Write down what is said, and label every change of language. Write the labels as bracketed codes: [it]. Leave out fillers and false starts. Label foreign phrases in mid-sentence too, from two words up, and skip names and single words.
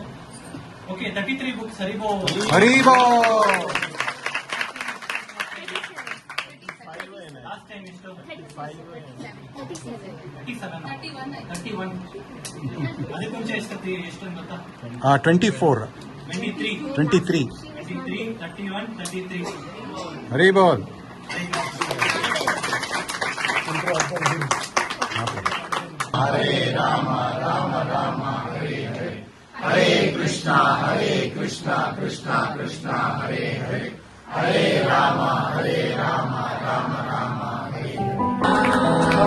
[kn] ಓಕೆ, 33 ಬುಕ್ಸ್ ಹರಿಬೋ. [en] last time [kn] ಎಷ್ಟು? 31. ಅದಕ್ಕೆ ಮುಂಚೆ ಎಷ್ಟೊಂದು ಗೊತ್ತಾ? 24, 23, 23. 31, 33. ಹರಿ ಬೋಲ್. [sa] ಹರೇ ರಾಮ ರಾಮ ರಾಮ ಹರೇ ಹರೇ, ಹರೇ ಕೃಷ್ಣ ಕೃಷ್ಣ ಕೃಷ್ಣ ಹರೇ ಹರೇ, ಹರೇ ರಾಮ ರಾಮ ರಾಮ ಹರೇ ಹರೇ.